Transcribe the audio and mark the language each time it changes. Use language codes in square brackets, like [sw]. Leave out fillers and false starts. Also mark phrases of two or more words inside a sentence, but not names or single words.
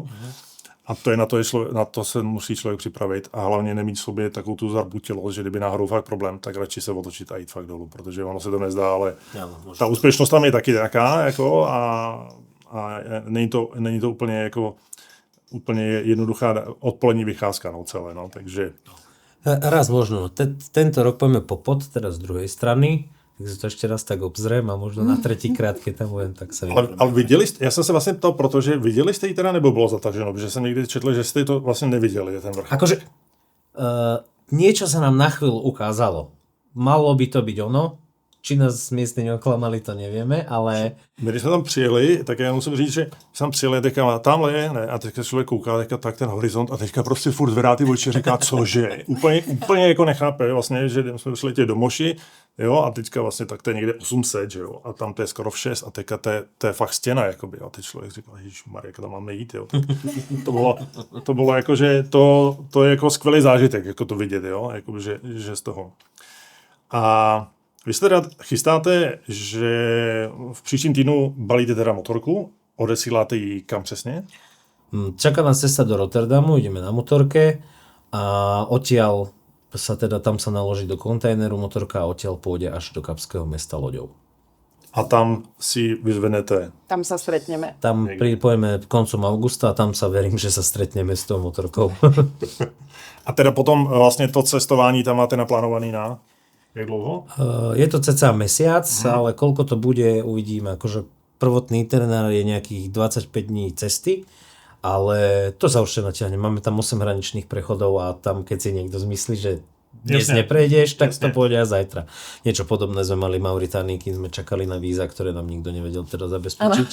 [cs] A to je na to se musí člověk připravit a hlavně nemít v sobě takovou tu zarbutilost, že kdyby náhodou fakt problém, tak radši se otočit a jít fakt dolů, protože ono se to nezdá, ale ta úspěšnost tam je taky nějaká, jako a není to úplně jednoduchá odpolední vycházka, no celé, no, takže... [sk] Raz možno, tento rok pôjdeme popod, teda z druhej strany, tak si to ešte raz tak obzriem a možno na tretíkrát, keď tam budem, tak sa [cs] Ale viděli jste, já jsem se vlastně ptal, protože viděli jste ji teda, nebo bylo zataženo? Protože jsem někdy četl, že jste to vlastně neviděli, ten vrch. [sk] Akože niečo sa nám na chvíľu ukázalo. Malo by to byť ono. Či nás miestne neoklamali, to nevieme, ale... [cs] My, když jsme tam přijeli, tak já musím říct, že jsme tam přijeli, teďka tamhle je, ne, a teďka člověk kouká, teďka tak ten horizont a teďka prostě furt zvedá ty oči a říká, cože. Úplně jako nechápe, vlastně, že jsme přiletěli do Moši, jo, a teďka vlastně tak to je někde 800, že jo, a tam to je skoro v 6 a teďka to je fakt stěna, jakoby, a teď člověk říká, ježišmarja, jak tam máme jít, jo. To bylo jako, že to je jako skvělý zážitek, jako to vidět, jo, jakoby, že z toho. A vy se teda chystáte, že v příštím týdnu balíte teda motorku, odesíláte ji kam přesně? [sk] Čaká nás cesta do Rotterdamu, ideme na motorke a odtiaľ sa teda tam sa naloží do kontajneru motorka a odtiaľ pôjde až do Kapského mesta loďou. [cs] A tam si vyzvenete? [sk] Tam sa stretneme. Tam pojeme koncom augusta a tam sa verím, že sa stretneme s tou motorkou. [cs] A teda potom vlastně to cestování tam máte naplánovaný na jak dlouho? [sk] Je to cca mesiac, ale koľko to bude, uvidíme. Akože prvotný itinerár je nejakých 25 dní cesty, ale to sa už natiahne. Máme tam 8 hraničných prechodov a tam, keď si niekto zmyslí, že dnes neprejdeš, tak to pôjde aj zajtra. Niečo podobné sme mali v Mauritánii, keď sme čakali na víza, ktoré nám nikto nevedel teda zabezpečiť.